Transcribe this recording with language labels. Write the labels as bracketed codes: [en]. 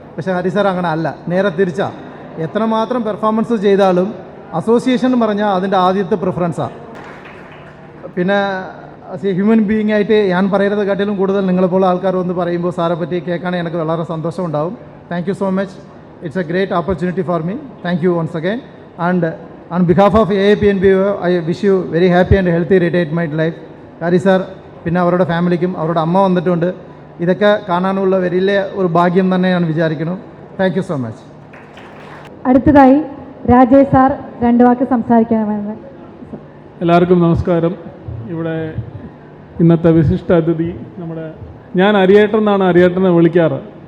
[ml] പക്ഷേ ഹരി സാർ അങ്ങനെ അല്ല, നേരെ തിരിച്ചാണ്. എത്രമാത്രം പെർഫോമൻസ് ചെയ്താലും അസോസിയേഷൻ എന്ന് പറഞ്ഞാൽ അതിൻ്റെ ആദ്യത്തെ പ്രിഫറൻസാണ്. പിന്നെ [en] as a human being [ml] ആയിട്ട് ഞാൻ പറയുന്നത് കാട്ടിലും കൂടുതൽ നിങ്ങളെപ്പോലെ ആൾക്കാർ വന്ന് പറയുമ്പോൾ സാറെ പറ്റി കേൾക്കുകയാണെങ്കിൽ എനിക്ക് വളരെ സന്തോഷമുണ്ടാവും. [en] Thank you so much. It's a great opportunity for me. Thank you once again. And on behalf of AAPNBO, I wish you very happy and healthy retirement life. [ml] Hari sir പിന്നെ അവരുടെ ഫാമിലിക്കും അവരുടെ അമ്മ വന്നിട്ടുണ്ട്. ഇതൊക്കെ കാണാനുള്ള വലിയ ഒരു ഭാഗ്യം തന്നെ ഞാൻ വിചാരിക്കുന്നു. [en] Thank you so much. [ml] അടുത്തതായി രാജേഷ് സാർ 2 വാക്ക് സംസാരിക്കണമെന്ന്. എല്ലാവർക്കും നമസ്കാരം. ഇവിടെ ഇന്നത്തെ വിശിഷ്ട അതിഥി ഞാൻ അരിയേട്ടൻ എന്നാണ് അരിയേട്ടനെ വിളിക്കാറ്.